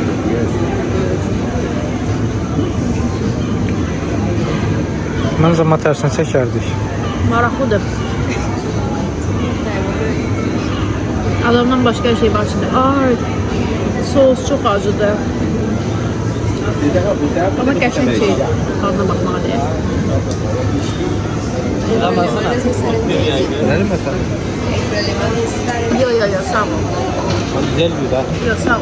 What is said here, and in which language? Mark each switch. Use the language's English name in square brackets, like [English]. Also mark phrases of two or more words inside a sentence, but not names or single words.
[Azerbaijani] Məncə amma tərsini çəkərdik. Maraqlıdır. Adamdan başqa bir şey var içində. Ay, sos çox acıdır. Amma qəşəng şeydir. Dadına baxmağa dəyər. [Turkish] Verelim mi efendim? [Azerbaijani] Yo, sağ ol. [Turkish] Güzel bir daha. [Azerbaijani] Yo, sağ ol.